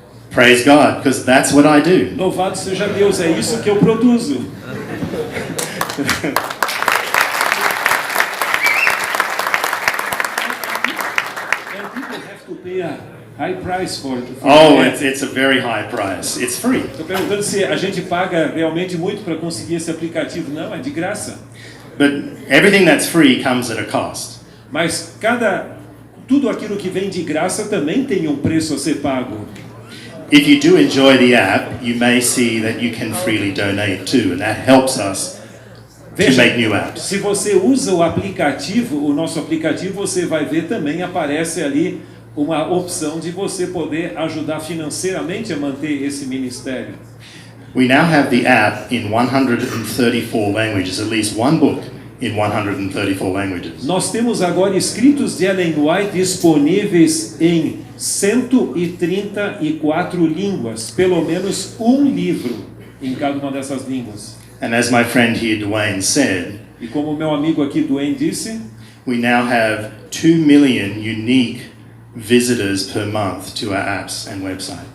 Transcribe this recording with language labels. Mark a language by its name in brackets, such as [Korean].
[English] Praise God, because that's what I do. [Portuguese] Louvado seja Deus, é isso que eu produzo. [English] And people have to pay a high price for Oh, it. it's a very high price. It's free. [Portuguese] Estou perguntando se a gente paga realmente muito para conseguir esse aplicativo. Não, é de graça. [English] But everything that's free comes at a cost. [Portuguese] Mas tudo aquilo que vem de graça também tem um preço a ser pago. [English] if you do enjoy the app, you may see that you can freely donate too, and that helps us to [Portuguese] Veja, [English] make new apps. [Portuguese] se você usa o aplicativo, o nosso aplicativo, você vai ver também, aparece ali uma opção de você poder ajudar financeiramente a manter esse ministério. [English] We now have the app in 134 languages, at least one book in 134 languages. [Portuguese] Nós temos agora escritos de Ellen White disponíveis em 134 línguas, pelo menos um livro em cada uma dessas línguas. [English] And as my friend here, Dwayne, said, [Portuguese] E como meu amigo aqui, Duane, disse, [English] we now have 2 million unique visitors per month to our apps and website.